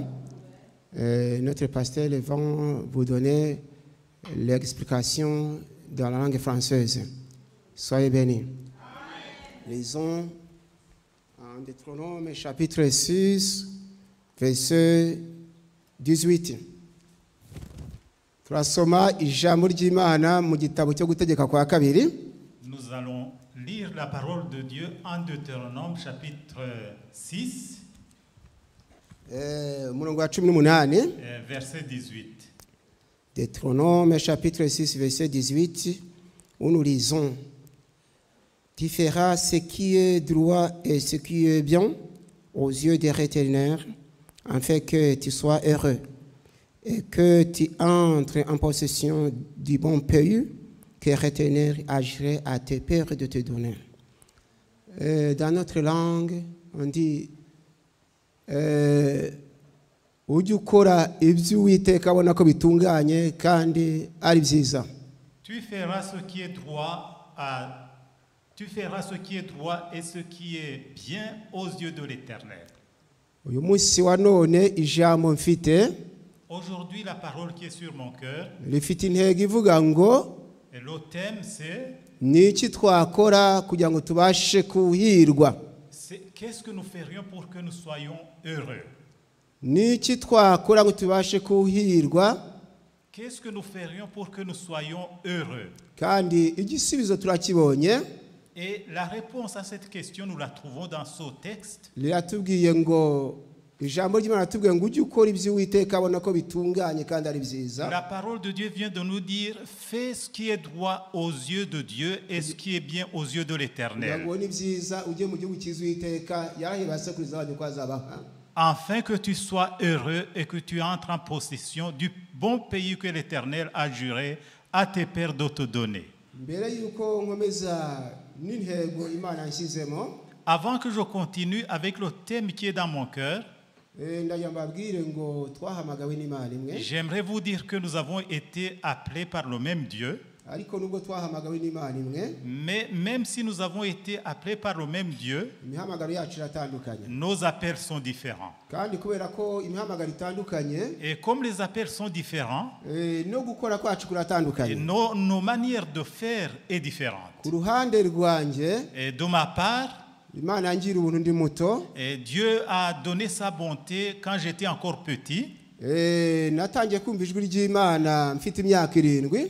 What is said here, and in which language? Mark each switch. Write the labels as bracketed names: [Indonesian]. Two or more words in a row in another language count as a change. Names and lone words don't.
[French] Notre pasteur va vous donner l'explication dans la langue française. Soyez bénis. Lisons en Deutéronome chapitre 6, verset 18. [Kinyarwanda] Turasoma ijambo ry'Imana mu gitabo cyo gutegeka kwa kabiri. [French] Nous allons lire la parole de Dieu en Deutéronome chapitre 6 [Kinyarwanda] murongo wa 18. [French] Verset 18. Deutéronome chapitre 6 verset 18 où nous lisons: Tu feras ce qui est droit et ce qui est bien aux yeux de l'Éternel, afin que tu sois heureux et que tu entres en possession du bon pays que l'Éternel agirait à tes pères de te donner. Dans notre langue, on dit [Kinyarwanda] ujye ukora ibyo Uwiteka abona ko bitunganye kandi ari byiza. [French] Tu feras ce qui est droit et ce qui est bien aux yeux de l'Éternel. [Kinyarwanda] Uyu munsi wa none ijambo mfite, [French] aujourd'hui la parole qui est sur mon cœur, [Kinyarwanda] rifite intego ivuga ngo [French] et le thème c'est [Kinyarwanda] ni iki twakora kugira ngo tubashe kuhirwa. [French] Qu'est-ce que nous ferions pour que nous soyons heureux? [Kinyarwanda] niki twakora ngo tubashe kuhirwa [French] Qu'est-ce que nous ferions pour que nous soyons heureux? [Kinyarwanda] kandi igisubizo turakibonye [French] Et la réponse à cette question, nous la trouvons dans ce texte. [Kinyarwanda] riratubwiye ngo ijambo ry'Imana ratubwiye ngo ujye ukora ibyo Uwiteka abona ko bitunganye kandi ari byiza. [French] La parole de Dieu vient de nous dire, fais ce qui est droit aux yeux de Dieu et ce qui est bien aux yeux de l'Éternel. [Kinyarwanda] ngo ni byiza ujye mu gihugu cyiza Uwiteka yarahebase kuri zabanye ko azabaha. [French] Afin que tu sois heureux et que tu entres en possession du bon pays que l'Éternel a juré à tes pères de te donner. [Kinyarwanda] Mbere yuko nkomeza n'intego Imana yanshyizemo, [French] Avant que je continue avec le thème qui est dans mon cœur, [Kinyarwanda] ndagira mbabwire ngo twahamagawe n'Imana imwe, [French] j'aimerais vous dire que nous avons été appelés par le même Dieu. [Kinyarwanda] ariko nubwo twahamagawe n'Imana imwe, [French] Mais même si nous avons été appelés par le même Dieu, [Kinyarwanda] imihamagaro yacu iratandukanye. [French] nos appels sont différents. [Kinyarwanda] Kandi kubera ko imihamagaro itandukanye, [French] Et comme les appels sont différents, [Kinyarwanda] no gukora kwacu [French] et [Kinyarwanda] kuratandukanye. [French] nos manières de faire est différente. [Kinyarwanda] Ku ruhande rwanjye, [French] Et de ma part, [Kinyarwanda] Imana yangira ubuntu ndi muto, [French] et Dieu a donné sa bonté quand j'étais encore petit. [Kinyarwanda] natangiye kumva ijwi ry'Imana mfite imyaka 7.